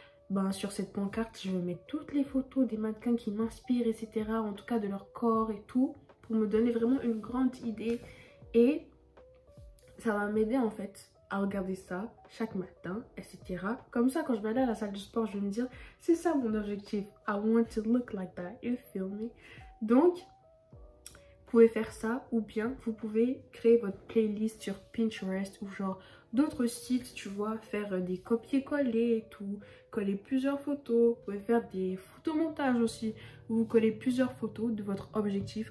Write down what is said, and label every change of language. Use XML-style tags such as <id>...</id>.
<fr>Ben, sur cette pancarte, je vais mettre toutes les photos des mannequins qui m'inspirent, etc. En tout cas de leur corps et tout, pour me donner vraiment une grande idée. Et ça va m'aider en fait à regarder ça chaque matin, etc. Comme ça, quand je vais aller à la salle de sport, je vais me dire, c'est ça mon objectif.</fr> <en>I want to look like that, you feel me?</en> <fr>Donc, vous pouvez faire ça ou bien vous pouvez créer votre playlist sur Pinterest ou genre d'autres sites, tu vois, faire des copier-coller et tout, coller plusieurs photos. Vous pouvez faire des photomontages aussi où vous collez plusieurs photos de votre objectif.</fr>